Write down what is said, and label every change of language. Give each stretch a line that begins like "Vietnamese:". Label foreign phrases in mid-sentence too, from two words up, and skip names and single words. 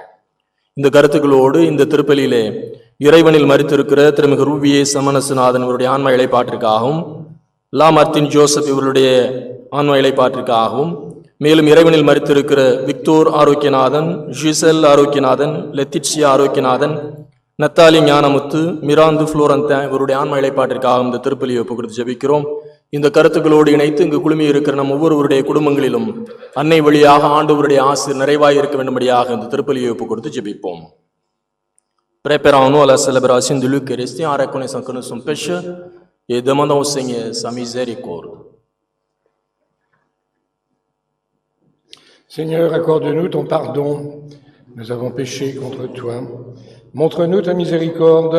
Tamil: இந்த கருத்துக்களோடு இந்த திருப்பலியிலே இறைவனில் மரித்திருக்கிற திருமிகு ரூவியே சமணசுநாதன் இவருடைய ஆன்ம இளைப்பாற்றிற்காகவும், லாமர்த்தின் ஜோசப் இவருடைய ஆன்ம இளைப்பாற்றிற்காகவும், மேலும் இறைவனில் மரித்திருக்கிற விக்டோர் ஆரோக்கியநாதன், ஜிசெல் ஆரோக்கியநாதன், லெத்திட்சியா ஆரோக்கியநாதன், நத்தாலி ஞானமுத்து, மிராந்து புளோரந்தன் இவருடைய ஆன்ம இளைப்பாற்றிற்காக இந்த திருப்பலியை ஒப்புக் கொடுத்து ஜெபிக்கிறோம். இந்த கருத்துக்களோடு இணைத்து இங்கு குழுமி இருக்கிற நம் ஒவ்வொருவருடைய குடும்பங்களிலும் அன்னை வழியாக ஆண்டவருடைய ஆசீர் நிறைவாய் இருக்க வேண்டும்படியாக இந்த திருப்பலியை ஒப்புக் கொடுத்து ஜெபிப்போம்.
French: Préparons-nous à la célébration de l'Eucharistie en reconnaissant que nous sommes pécheurs et demandons au Seigneur sa miséricorde. Seigneur, accorde-nous ton pardon. Nous avons péché contre toi. Montre-nous ta miséricorde.